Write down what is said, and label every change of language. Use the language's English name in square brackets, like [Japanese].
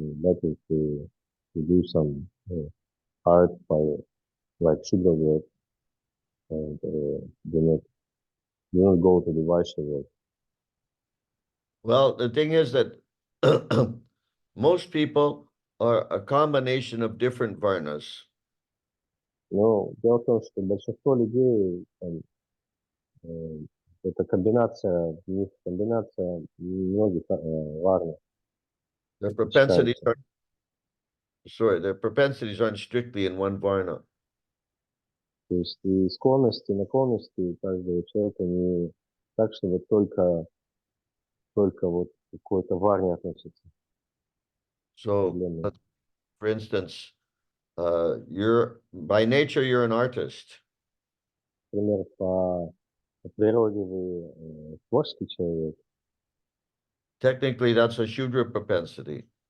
[English] Better to do some art by like Shudra work and do not go to the Vaishya work. Well, the thing is that most people are a combination of different Varnas. [Russian] Но дело в том, что большинство людей это комбинация, у них комбинация многих варн. [English] Their propensities their propensities aren't strictly in one Varna. [Russian] То есть и склонности, наклонности каждого человека не так, что вот только вот к какой-то варне относится. [English] So, for instance, by nature you're an artist. [Russian] Например, по природе вы творческий человек. [English] Technically, that's a Shudra propensity.